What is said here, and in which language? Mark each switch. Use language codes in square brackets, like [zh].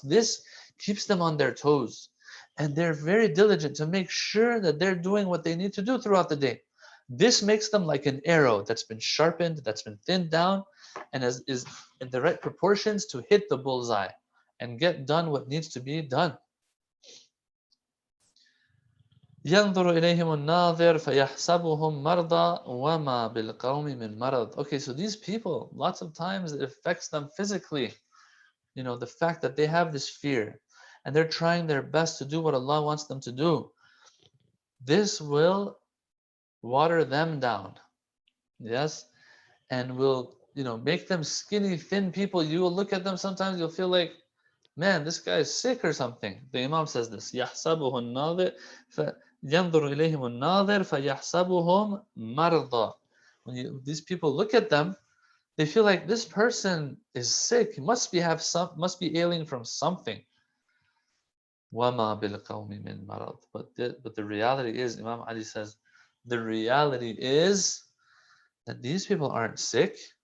[en] This keeps them on their toes. And they're very diligent to make sure that they're doing what they need to do throughout the day. This makes them like an arrow that's been sharpened, that's been thinned down, and is in the right proportions to hit the bullseye and get done what needs to be done. [ar] ينظر إليهم الناظر فيحسبهم مرضى وما بالقوم من مرض. [en] Okay, so these people, lots of times it affects them physically. The fact that they have this fear and they're trying their best to do what Allah wants them to do. This will water them down. Yes? And will, make them skinny, thin people. You will look at them sometimes, you'll feel like, man, this guy is sick or something. The Imam says this. [ar] يحسبه الناظر ينظر إليهم الناظر فيحسبهم مرضى. [en] When these people look at them, they feel like this person is sick. Must be ailing from something. [ar] وَمَا بِالْقَوْمِ مِنْ مَرَضٍ. [en] But the reality is, Imam Ali says, the reality is that these people aren't sick.